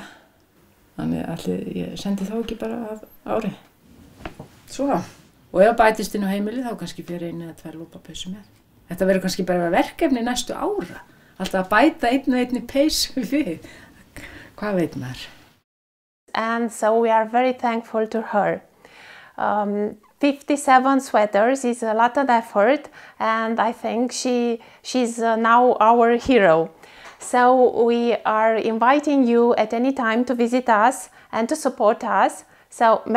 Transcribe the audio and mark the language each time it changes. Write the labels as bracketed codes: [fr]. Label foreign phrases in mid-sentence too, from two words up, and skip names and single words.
[is] Þannig að ég sendi þá ekki bara að ári. Svona. Og ef bætist inn á heimili þá kannski fyrir 1 eða 2 lopapeysur með. Þetta verður kannski bara verkefni næstu ára. Alltaf að bæta 1 og 1 peysu við. Hvað veit maður? [en] And so we are very thankful to her. 57 sweaters is a lot of effort and I think she's now our hero. So we are inviting you at any time to visit us and to support us.